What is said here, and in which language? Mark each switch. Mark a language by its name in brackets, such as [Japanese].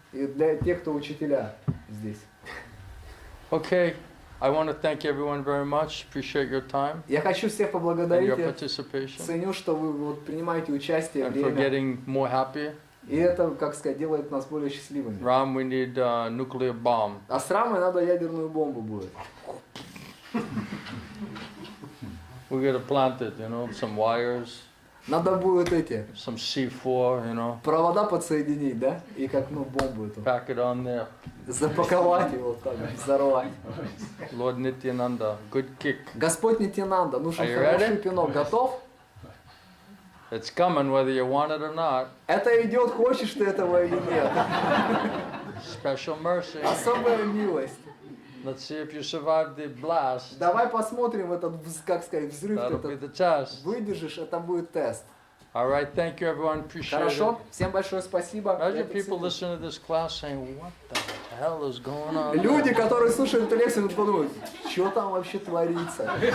[Russian] И для тех, кто учителя здесь. [English] Okay, I want to thank everyone very much. Appreciate your time [Russian] Я хочу всех [English] and [Russian] поблагодарить. [English] your [Russian] Я [English] participation, [Russian] ценю, что вы вот принимаете участие, [English] and for [Russian] время. [English] getting more happy. [Russian] И это, как сказать, делает нас более счастливыми. [English] Ram, we need a nuclear bomb. [Russian] А с Рамой надо ядерную бомбу будет. [English] We gotta plant it, you know, some wires, [Russian] Надо будет эти [English] some C4, you know, [Russian] провода подсоединить, да? И как, бомбу эту. [English] pack it on there. [Russian] Запаковать его вот так, взорвать. [English] Lord Nityananda, good kick. [Russian] Господь Нитянанда, нужен [English] Are you [Russian] хороший [English] ready? [Russian] пинок. Готов? [English] It's coming whether you want it or not. [Russian] Это идет, хочешь ты этого или нет. [English] Special mercy. [Russian] Особая милость. [English] Let's see if you survive the blast. [Russian] Давай посмотрим этот, как сказать, взрыв. [English] That'll be [Russian] Этот. [English] the test. [Russian] Выдержишь, это будет тест. [English] All right, thank you everyone. Appreciate [Russian] Хорошо? [English] it. [Russian] Всем большое спасибо. [English] Imagine [Russian] Я [English] people [Russian] ценю. [English] listening to this class saying, what the hell is going on? [Russian] Люди, которые слушают эту лекцию, подумают, что там вообще творится?